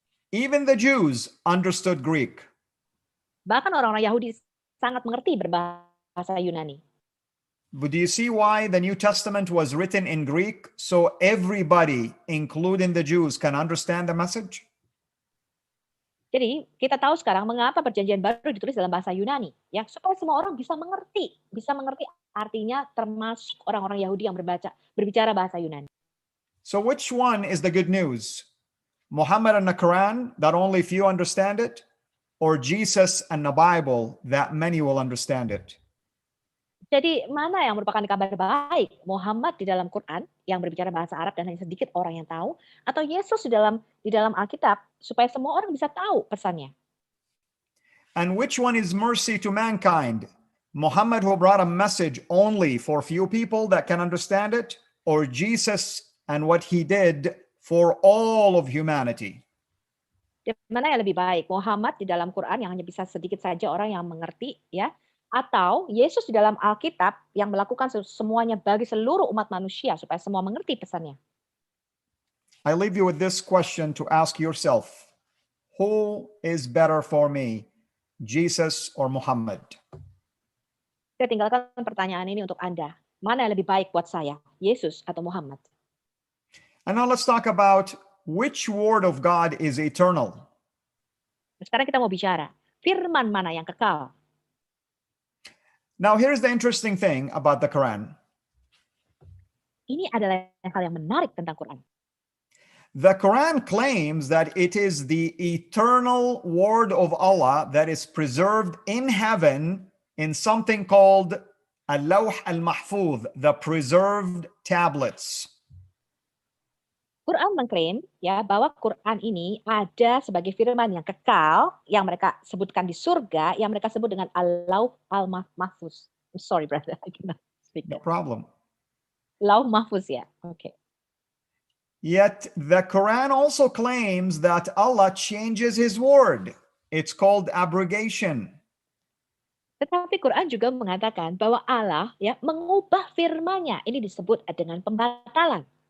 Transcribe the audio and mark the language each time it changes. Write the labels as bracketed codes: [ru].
[en] Even the Jews understood Greek. [id] Bahkan orang-orang Yahudi sangat mengerti berbahasa Yunani. [en] But do you see why the New Testament was written in Greek so everybody, including the Jews, can understand the message? [id] Jadi kita tahu sekarang mengapa perjanjian baru ditulis dalam bahasa Yunani, ya supaya semua orang bisa mengerti artinya termasuk orang-orang Yahudi yang berbicara bahasa Yunani. [en] So which one is the good news? Muhammad and the Quran that only few understand it, or Jesus and the Bible that many will understand it? [id] Jadi mana yang merupakan kabar baik? Muhammad di dalam Quran yang berbicara bahasa Arab dan hanya sedikit orang yang tahu, atau Yesus di dalam Alkitab supaya semua orang bisa tahu pesannya? [en] And which one is mercy to mankind? Muhammad who brought a message only for few people that can understand it, or Jesus and what he did for all of humanity? [id] Mana yang lebih baik? Muhammad di dalam Quran yang hanya bisa sedikit saja orang yang mengerti, ya, atau Yesus di dalam Alkitab yang melakukan semuanya bagi seluruh umat manusia supaya semua mengerti pesannya? [en] I leave you with this question to ask yourself. Who is better for me, Jesus or Muhammad? [id] Saya tinggalkan pertanyaan ini untuk Anda. Mana yang lebih baik buat saya, Yesus atau Muhammad? [en] And now let's talk about which word of God is eternal. [id] Sekarang kita mau bicara, firman mana yang kekal? [en] Now, here's the interesting thing about the Quran. [id] Ini adalah hal yang menarik tentang Quran. [en] The Quran claims that it is the eternal word of Allah that is preserved in heaven in something called Al-Lawh al-Mahfuz, the preserved tablets. [id] Quran mengklaim ya bahwa Quran ini ada sebagai firman yang kekal yang mereka sebutkan di surga yang mereka sebut dengan Al-Lawh al-Mahfuz. [en] I'm sorry brother, I cannot speak No that. problem. [id] Lauh Mahfuz ya. Okay. [en] Yet the Quran also claims that Allah changes his word. It's called abrogation. [id] Tetapi Quran juga mengatakan bahwa Allah ya mengubah firman-Nya. Ini disebut dengan pembatalan.